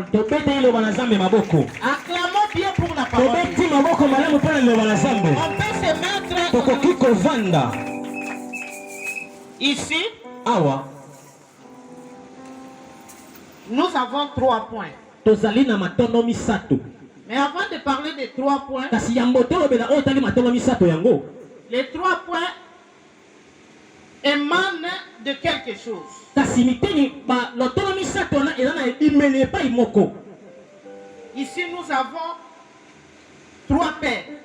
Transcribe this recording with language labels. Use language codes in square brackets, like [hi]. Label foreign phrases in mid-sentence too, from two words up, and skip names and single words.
[fr] Acclamons bien pour la parole. On peut se mettre ici. Awa. Nous avons 3 points. [ln] Tozali na matono misato. [fr] Mais avant de parler des 3 points, les 3 points émanent de quelque chose. Ici, nous avons 3 pères.